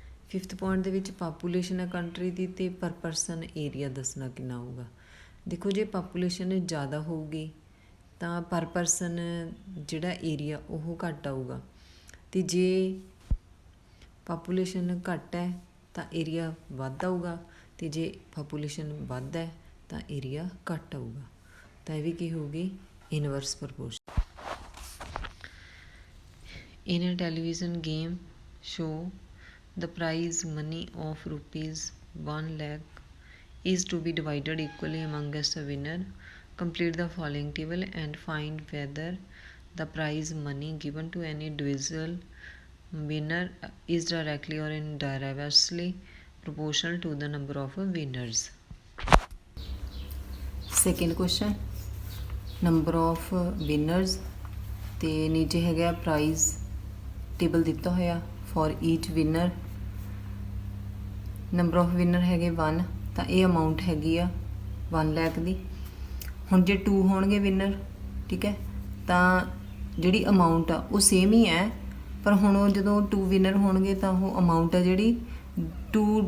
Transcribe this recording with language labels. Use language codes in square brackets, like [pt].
[pa] Fifth point ਦੇ ਵਿੱਚ population ਹੈ ਕੰਟਰੀ ਦੀ ਅਤੇ ਪਰ ਪਰਸਨ ਏਰੀਆ ਦੱਸਣਾ ਕਿੰਨਾ ਹੋਊਗਾ ਦੇਖੋ ਜੇ ਪਾਪੂਲੇਸ਼ਨ ਜ਼ਿਆਦਾ ਹੋਊਗੀ ਤਾਂ ਪਰ ਪਰਸਨ ਜਿਹੜਾ ਏਰੀਆ ਉਹ ਘੱਟ ਆਊਗਾ ਅਤੇ ਜੇ ਪਾਪੂਲੇਸ਼ਨ ਘੱਟ ਹੈ ਤਾਂ ਏਰੀਆ ਵੱਧ ਆਊਗਾ ਅਤੇ ਜੇ ਪਾਪੂਲੇਸ਼ਨ ਵੱਧ ਹੈ ਤਾਂ ਏਰੀਆ ਘੱਟ ਆਊਗਾ ਤਾਂ ਇਹ ਵੀ ਕੀ ਹੋਊਗੀ inverse proportion [en] In a television game show the prize money of rupees 1 lakh is to be divided equally amongst a winner. Complete the following table and find whether the prize money given to any individual winner is directly or indirectly proportional to the number of winners. [pa] Second question, [en] number of winners [pa] ਤੇ ਨੀਚੇ ਹੈਗਾ price table ਦਿੱਤਾ ਹੋਇਆ [en] for each winner number of winner [pa] ਹੈਗੇ 1 ਤਾਂ ਇਹ amount ਹੈਗੀ ਆ 1 ਲੱਖ ਦੀ ਹੁਣ ਜੇ 2 ਹੋਣਗੇ ਵਿਨਰ ਠੀਕ ਹੈ ਤਾਂ ਜਿਹੜੀ ਅਮਾਊਂਟ ਆ ਉਹ ਸੇਮ ਹੀ ਹੈ ਪਰ ਹੁਣ ਉਹ ਜਦੋਂ 2 ਵਿਨਰ ਹੋਣਗੇ ਤਾਂ ਉਹ ਅਮਾਊਂਟ ਆ ਜਿਹੜੀ 2